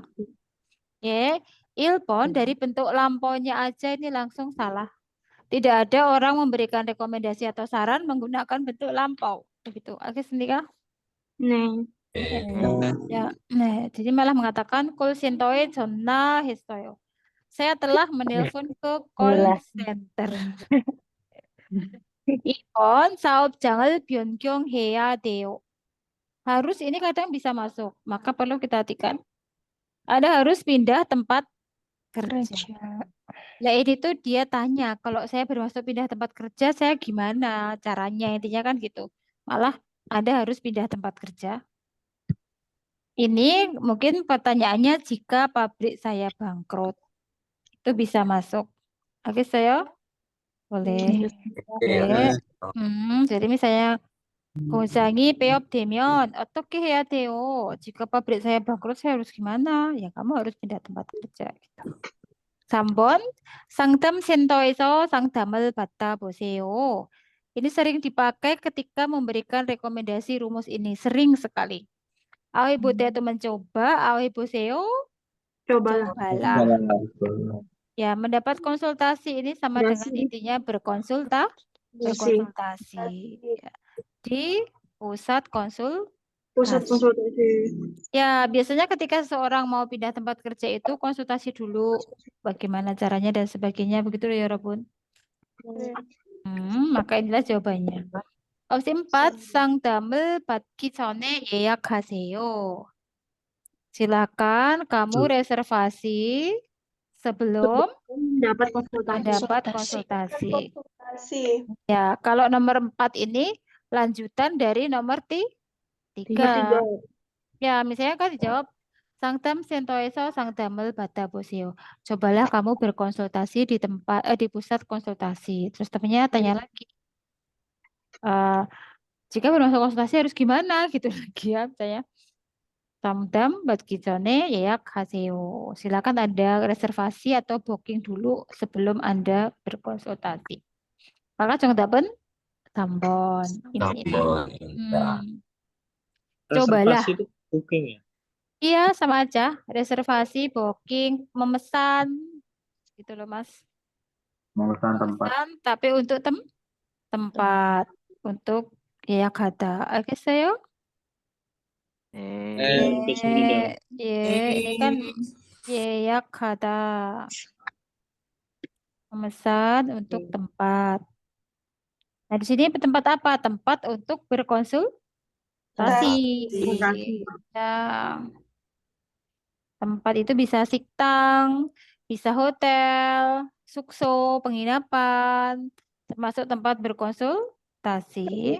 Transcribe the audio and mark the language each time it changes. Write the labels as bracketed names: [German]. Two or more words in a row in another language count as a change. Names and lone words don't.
[Indonesian] Oke, ilpon dari bentuk lampaunya aja ini langsung salah. Tidak ada orang memberikan rekomendasi atau saran menggunakan bentuk lampau. Begitu. Oke, sendiri. 네. Ya, nah, jadi malah mengatakan [English] call center [Korean] 전화 했어요. [Indonesian] Saya telah menelpon ke call center. [Korean] 2번 사업장을 변경해야 돼요. [Indonesian] Harus ini kadang bisa masuk, maka perlu kita hatikan. Anda harus pindah tempat kerja. Nah ini tuh dia tanya, kalau saya bermaksud pindah tempat kerja, saya gimana caranya? Intinya kan gitu. Malah Anda harus pindah tempat kerja. Ini mungkin pertanyaannya jika pabrik saya bangkrut. Itu itu bisa masuk. 알겠어요? boleh. [Korean] 네. [Indonesian] jadi misalnya [Korean] 공장이 폐업되면 어떻게 해야 돼요? [Indonesian] jika pabrik saya bangkrut, saya harus gimana? Ya, kamu harus pindah tempat kerja. Gitu. [Korean] 3번, 상담센터에서 상담을 받아보세요. [Indonesian] Ini sering dipakai ketika memberikan rekomendasi rumus ini. Sering sekali. Ayo Butet itu mencoba, ayo 보세요. Cobalah. Cobalah. Ya, mendapat konsultasi ini sama dengan intinya berkonsultasi. Ya. Di pusat konsultasi. Ya, biasanya ketika seseorang mau pindah tempat kerja itu konsultasi dulu bagaimana caranya dan sebagainya, begitu ya, Robun. maka inilah jawabannya. Opsi 4, [Korean] 상담을 받기 전에 예약하세요. [Indonesian] Silakan kamu reservasi sebelum Dapat konsultasi. mendapat konsultasi. Konsultasi. Ya, kalau nomor 4 ini lanjutan dari nomor 3. Ya, misalnya kan dijawab [Korean] 상담센터에서 상담을 받아보세요. [Indonesian] Cobalah kamu berkonsultasi di pusat konsultasi. Terus temannya tanya lagi. Jika bermaksud konsultasi harus gimana gitu lagi ya, misalnya. [Korean] 상담 받기 전에 예약하세요. [Indonesian] Silakan Anda reservasi atau booking dulu sebelum Anda berkonsultasi. [Korean] Maka 정답은 3번. [Indonesian] Ini. Cobalah. Reservasi itu booking ya? Iya, sama aja. Reservasi, booking, memesan. Gitu loh, Mas. Memesan, tapi untuk tempat. [Korean] Untuk 예약하다. 알겠어요? 알겠습니다. [Indonesian] ini kan 예약하다. Memesan untuk tempat. Nah, di sini tempat apa? Tempat untuk berkonsultasi. Ya. Tempat itu bisa 식당, bisa hotel, 숙소, penginapan, termasuk tempat berkonsultasi.